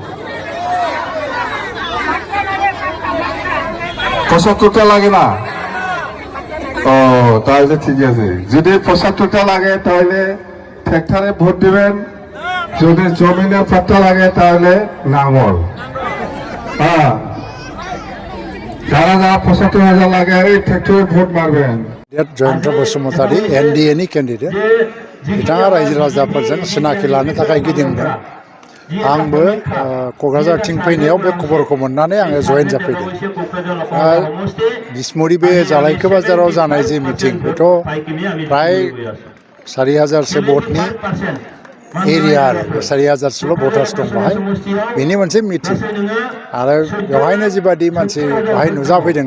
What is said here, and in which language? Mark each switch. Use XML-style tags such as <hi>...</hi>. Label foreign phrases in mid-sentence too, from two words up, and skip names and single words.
<bn>৭৫টা লাগে না ও তাহলে ঠিক আছে যদি ৭৫টা লাগে তাহলে ট্রাক্টরে ভোট দিবেন যদি জমিনে পাট্টা লাগে তাহলে নাঙল হ্যাঁ যারা ৭৫,০০০ লাগে এই ট্রাক্টরে ভোট মারবেন</bn> <brx>जयन्त बसुमतारी एनडिएनि केन्डिडेट बिथाङा रायजो राजाफोरजों सिनाखि लानो थाखाय गिदिंदों आंबो क'क्राझारथिं फैनायाव बे खबरखौ मोननानै आङो जयेन जाफैदों बिसमुरि बे जालायखो बाजाराव जानाय जे मिटिं बेथ' प्राय 4000सो भटनि एरिया आरो 4000सोल' भटार्स दं बाहाय बेनि मोनसे मिटिं आरो बेवहायनो जिबादि मानसि बाहाय नुजाफैदों</brx>